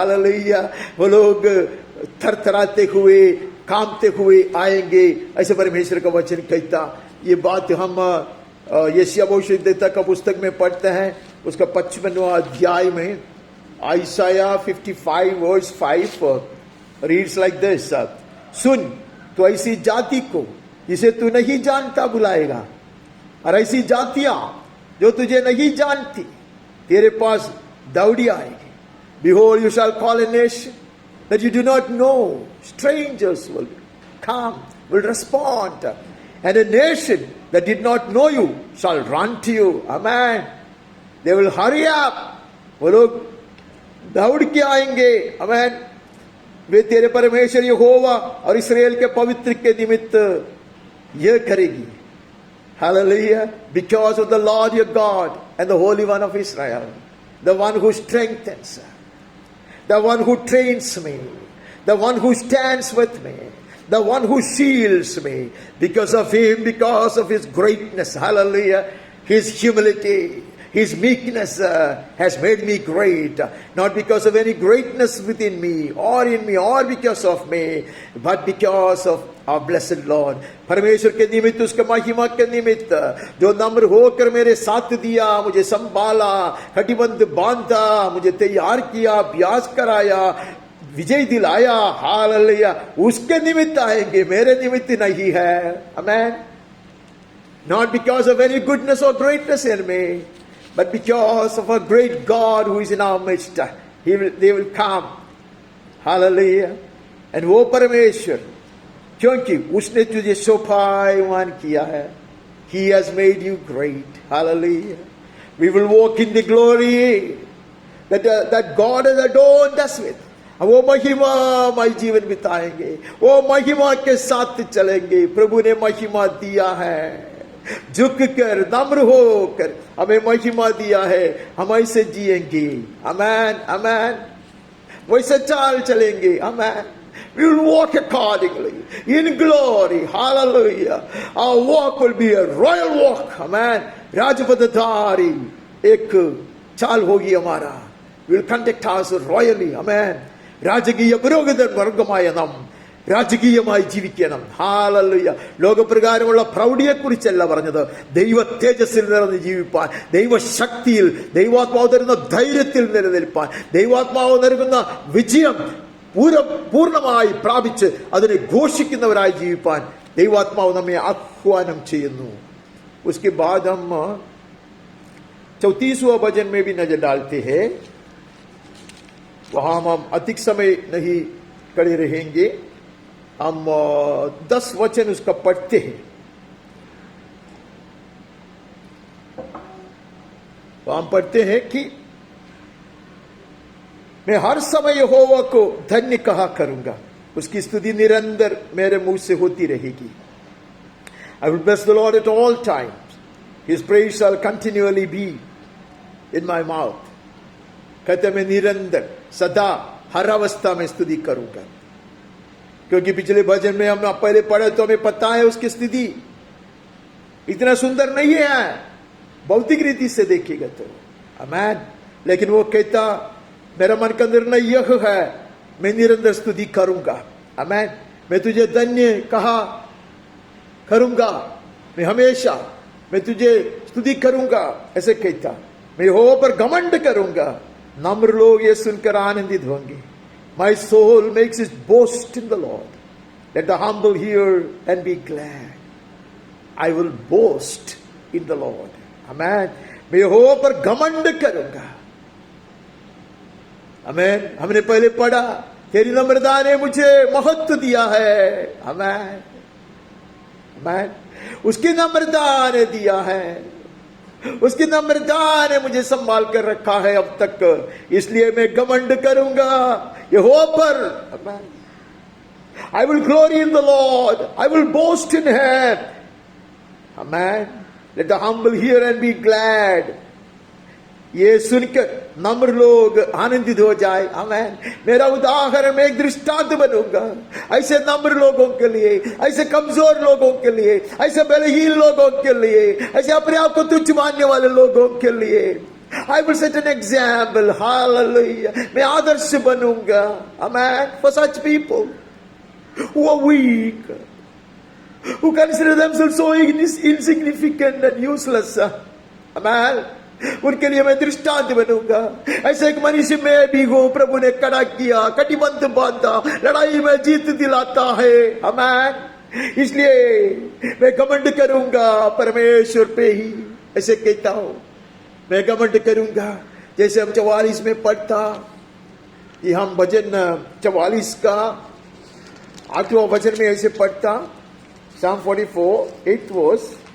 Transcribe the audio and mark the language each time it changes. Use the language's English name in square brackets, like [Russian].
[English] Hallelujah. [Hindi] वो लोग थरथराते हुए, कांपते हुए आएंगे, ऐसे परमेश्वर का वचन कहता। ये बात हम यशायाह भविष्यद्वक्ता का पुस्तक में पढ़ते हैं, उसका 55वां अध्याय में। [English] Isaiah 55 verse 5 reads like this. [Hindi] सुन, तो ऐसी जाति को जिसे तू नहीं जानता बुलाएगा, और ऐसी जातियां जो तुझे नहीं जानती तेरे पास दौड़ी आएगी। [English] Behold, you shall call a nation that you do not know. Strangers will come, will respond. And a nation that did not know you shall run to you. Amen. They will hurry up. [Hindi] वो लोग दौड़ के आएंगे। आमेन। वे तेरे परमेश्वर यहोवा और इस्राएल के पवित्र के निमित्त यह करेगी। Hallelujah. [English] Because of the Lord your God and the Holy One of Israel, the one who strengthens, the one who trains me, the one who stands with me, the one who shields me. Because of him, because of his greatness, hallelujah, his humility, his meekness has made me great. Not because of any greatness within me or in me or because of me, but because of our blessed Lord. [Hindi] परमेश्वर के निमित्त, उसके महिमा के निमित्त, जो नम्र होकर मेरे साथ दिया, मुझे संभाला, कटिबंध बांधा, मुझे तैयार किया, अभ्यास कराया, विजय दिलाया। हालेलुया। उसके निमित्त आएंगे, मेरे निमित्त नहीं है। आमेन। [English] Not because of any goodness or greatness in me, but because of a great God who is in our midst. They will come. Hallelujah. [Hindi] And वो परमेश्वर, क्योंकि उसने तुझे शोभायमान किया है, [English] He has made you great. Hallelujah. We will walk in the glory that God has adorned us with. [Hindi] वो महिमामय जीवन बिताएंगे, वो महिमा के साथ चलेंगे। प्रभु ने महिमा दिया है, झुक कर, नम्र होकर हमें महिमा दिया है, हम ऐसे जिएंगे। आमेन, आमेन। वैसे चाल चलेंगे। आमेन। [English] We will walk accordingly in glory. Hallelujah. Our walk will be a royal walk. Amen. [Hindi] राजपदधारी एक चाल होगी हमारा। [English] We will conduct ourselves royally. Amen. [Malayalam] രാജകീയ പുരോഹിതവർഗമായ നാം രാജകീയമായി ജീവിക്കണം. ഹാലലുയ. ലോകപ്രകാരമുള്ള പ്രൗഢിയെക്കുറിച്ചല്ല പറഞ്ഞത്, ദൈവ തേജസ്സിൽ നിറഞ്ഞ് ജീവിപ്പാൻ, ദൈവശക്തിയിൽ, ദൈവാത്മാവ് തരുന്ന ധൈര്യത്തിൽ നിലനിൽപ്പാൻ, ദൈവാത്മാവ് നൽകുന്ന വിജയം പൂർണ്ണമായി പ്രാപിച്ച് അതിനെ ഘോഷിക്കുന്നവരായി ജീവിപ്പാൻ ദൈവാത്മാവ് നമ്മെ ആഹ്വാനം ചെയ്യുന്നു. [Hindi] उसके बाद हम 34वां भजन में भी नजर डालते हैं। वहां हम अधिक समय नहीं खड़े रहेंगे, हम 10 वचन उसका पढ़ते हैं। तो हम पढ़ते हैं कि मैं हर समय यहोवा को धन्य कहा करूंगा, उसकी स्तुति निरंतर मेरे मुंह से होती रहेगी। I will bless the Lord at all times. His praise shall continually be in my mouth. कहते मैं निरंतर, सदा, हर अवस्था में स्तुति करूंगा। क्योंकि पिछले भजन में हम पहले पढ़े तो हमें पता है उसकी स्थिति इतना सुंदर नहीं है भौतिक रीति से देखेगा तो। आमेन। लेकिन वो कहता मेरा मन का निर्णय यह है, मैं निरंतर स्तुति करूंगा। आमेन। मैं तुझे धन्य कहा करूंगा, मैं हमेशा मैं तुझे स्तुति करूंगा, ऐसे कहता। मैं यहोवा पर घमंड करूंगा, नम्र लोग ये सुनकर आनंदित होंगे. [English] My soul makes its boast in the Lord. Let the humble hear and be glad. I will boast in the Lord. Amen. [Hindi] मैं यहोवा पर घमंड करूंगा. [English] Amen. [Hindi] हमने पहले पढ़ा, तेरी नम्रता ने मुझे महत्व दिया है. [English] Amen. Amen. [Hindi] उसकी नम्रता ने दिया है, उसकी नम्रता ने मुझे संभाल कर रखा है अब तक, इसलिए मैं घमंड करूंगा यहोवा पर. [English] I will glory in the Lord. I will boast in Him. Amen. Let the humble hear and be glad. [Hindi] ये सुनकर नम्र लोग आनंदित हो जाए. आमेन. मेरा उदाहरण, मैं एक दृष्टांत बनूंगा ऐसे नम्र लोगों के लिए, ऐसे कमजोर लोगों के लिए, ऐसे बलहीन लोगों के लिए, ऐसे अपने आप को तुच्छ मानने वाले लोगों के लिए. [English] I will set an example. Hallelujah. [Hindi] मैं आदर्श बनूंगा. [English] Amen. For such people who are weak, who consider themselves so insignificant and useless. Amen. [Hindi] उनके लिए मैं दृष्टांत बनूंगा. ऐसे एक मनुष्य में भी हूं, प्रभु ने कड़ा किया, कटिबंध बांधा, लड़ाई में जीत दिलाता है. आमेन. इसलिए मैं घमंड करूंगा परमेश्वर पे ही. ऐसे कहता हूं, मैं घमंड करूंगा. जैसे हम 44 में पढ़ता कि हम भजन 44 का 8वां भजन में ऐसे पढ़ता, [English] Psalm 44 8th verse.